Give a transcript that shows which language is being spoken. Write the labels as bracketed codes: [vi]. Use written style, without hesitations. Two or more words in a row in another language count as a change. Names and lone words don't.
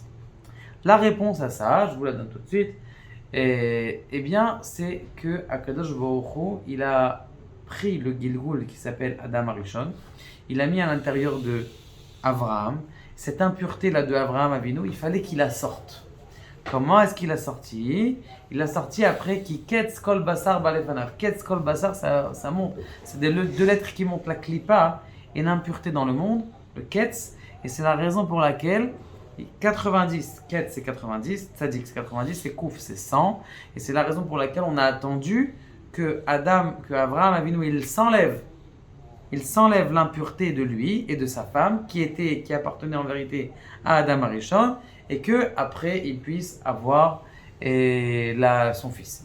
[fr] La réponse à ça, je vous la donne tout de suite, eh bien, c'est que Kadosh Baruch Hu, il a pris le Gilgul qui s'appelle Adam Arishon, il a mis à l'intérieur de Avraham, cette impureté-là de Avraham Avinu, il fallait qu'il la sorte. Comment est-ce qu'il a sorti? Il a sorti après qui [he] קץ כל בשר בא לפניו. קץ כל בשר, [fr] ça monte. C'est deux lettres qui montent la klipa et l'impureté dans le monde, le ketz. Et c'est la raison pour laquelle 90, ketz c'est 90, tzadik c'est 90, c'est kouf c'est 100. Et c'est la raison pour laquelle on a attendu que Avraham Avinu, il s'enlève l'impureté de lui et de sa femme qui appartenait en vérité à Adam Arishon, et que après il puisse avoir son fils.